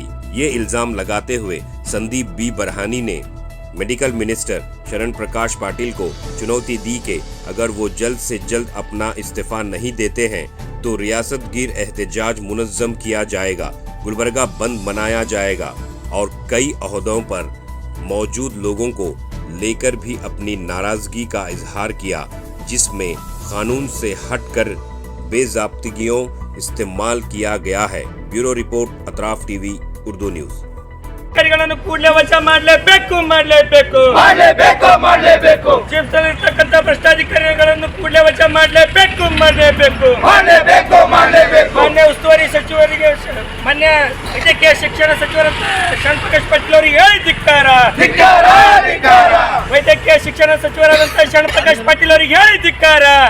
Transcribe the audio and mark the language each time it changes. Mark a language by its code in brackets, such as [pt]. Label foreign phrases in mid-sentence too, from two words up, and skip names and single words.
[ur] یہ الزام لگاتے ہوئے سندیپ بی برہانی نے [en] medical minister [ur] شرن پرکاش پاٹل کو چنوتی دی کہ اگر وہ جلد سے جلد اپنا استعفیٰ نہیں دیتے ہیں تو ریاست گیر احتجاج منظم کیا جائے گا، گلبرگہ بند منایا جائے گا اور کئی عہدوں پر موجود لوگوں کو لے کر بھی اپنی ناراضگی کا اظہار کیا، جس میں قانون سے ہٹ کر بےضابطگیوں استعمال کیا گیا ہے. [en] bureau report [ur] अतराफ टीवी उर्दू न्यूज़। [kn] ಕೂಡಲೇ ವಜಾ ಮಾಡಲೇಬೇಕು ಜಿಮ್ಸ್ನಲ್ಲಿರ್ತಕ್ಕಂಥ ಭ್ರಷ್ಟಾಧಿಕಾರಿಗಳನ್ನು ಕೂಡಲೇ ವಜಾ ಮಾಡಲೇಬೇಕು ಮಾನ್ಯ ಉಸ್ತುವಾರಿ ಸಚಿವರಿಗೆ ಮಾನ್ಯ ವೈದ್ಯಕೀಯ ಶಿಕ್ಷಣ ಸಚಿವರಂತ ಶರಣ್ ಪ್ರಕಾಶ್ ಪಾಟೀಲ್ ಅವರಿಗೆ ಹೇಳಿ ಧಿಕ್ಕಾರ ವೈದ್ಯಕೀಯ ಶಿಕ್ಷಣ ಸಚಿವರಾದಂತಹ ಶರಣ್ ಪ್ರಕಾಶ್ ಪಾಟೀಲ್ ಅವರಿಗೆ ಹೇಳಿ ಧಿಕ್ಕಾರ